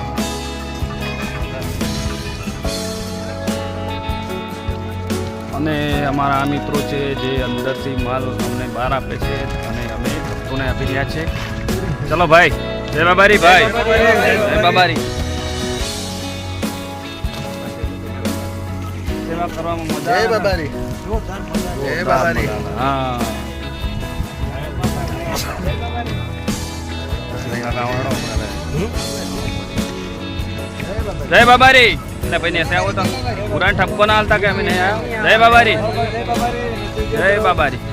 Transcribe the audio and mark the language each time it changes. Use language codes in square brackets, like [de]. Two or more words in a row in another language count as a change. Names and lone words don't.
[gu] અને અમારા આ મિત્રો છે જે અંદરથી માલ અમને બહાર આપે છે અને અમે ભક્તોને આપી રહ્યા છે. ચલો ભાઈ. જય બાબારી ભાઈ. જય બાબારી. સેવા કરવામાં મજા. જય બાબારી. જય બાબારી. હા. [hi] जय बाबारी. भाई ऐसे आओ तो पूरा ठप्पो ना हालता क्या मैंने. जय बाबारी. जय बाबारी.